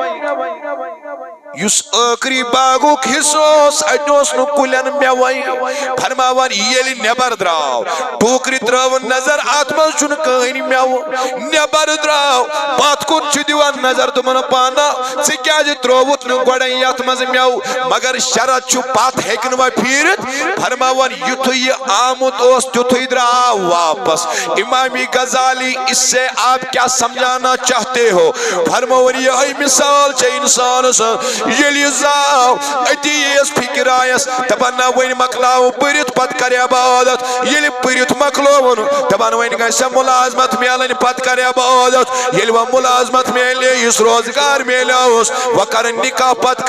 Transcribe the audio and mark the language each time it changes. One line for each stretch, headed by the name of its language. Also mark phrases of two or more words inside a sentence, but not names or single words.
Kashmiri: یُس ٲخری باغُک حصہٕ اوس اَتہِ اوس نہٕ کُلٮ۪ن میوَے فرماوان ییٚلہِ نٮ۪بر درٛاو ٹوٗکرِ ترٲوٕن نظر اَتھ منٛز چھُنہٕ کٕہٕنۍ میوٕ نٮ۪بر درٛاو پتھ کُن چھُ دِوان نظر دوٚپُن پانا ژٕ کیٛازِ ترٛووُتھ نہٕ گۄڈَے یتھ منٛز میوٕ مگر شرط چھُ پتھ ہیٚکہِ نہٕ وۄنۍ پھیٖرِتھ فرماوان یُتھُے یہِ آمُت اوس تیُتھُے درٛاو واپس امام غزالی
Urdu: اس سے آپ کیا سمجھانا چاہتے ہو
Kashmiri: فرماوان یہے مثال چھے انسانس ییٚلہِ زاو أتی یِیَس فِکر آیَس دپان نہ وۄنۍ مۄکلاو پٔرِتھ پتہٕ کرِ عبادت ییٚلہِ پٔرِتھ مۄکلووُن دپان وۄنۍ گژھِ مُلازمت میلٕنۍ پتہٕ کرِ عبادت ییٚلہِ وۄنۍ مُلازمت میلے یُس روزگار میلیوس وۄنۍ کرن نکاح پتہٕ